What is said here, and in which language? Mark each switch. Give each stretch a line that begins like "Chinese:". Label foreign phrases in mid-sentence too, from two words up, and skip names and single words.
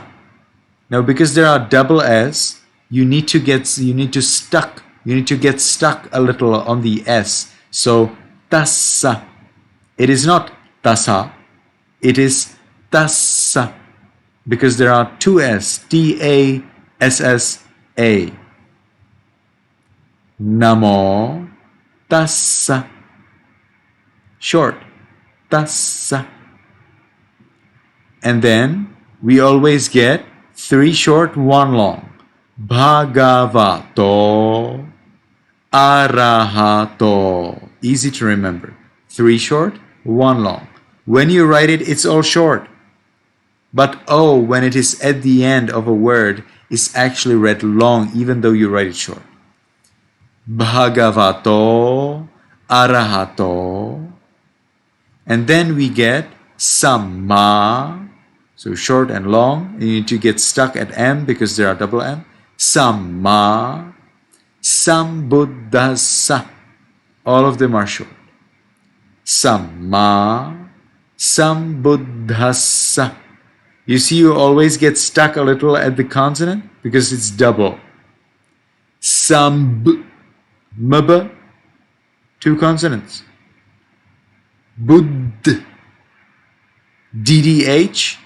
English: Now because there are double S, you need to get stuck a little on the S. So tassa. It is not tassa, it is tassa, because there are two S, T-A-S-S-A.
Pali: Namo tassa.
English: Short, tassa. And then we always get three short, one long.
Pali: Bhagavato arahato.
English: Easy to remember. Three short, one long. When you write it, it's all short. But O, when it is at the end of a word, is actually read long, even though you write it short.
Pali: Bhagavato arahato.
English: And then we get samma. So short and long. You need to get stuck at M because there are double M.
Pali: Samma sambuddhassa.
English: All of them are short.
Pali: Samma sambuddhassa.
English: You see, you always get stuck a little at the consonant because it's double. Mb, two consonants. Buddh. DDH.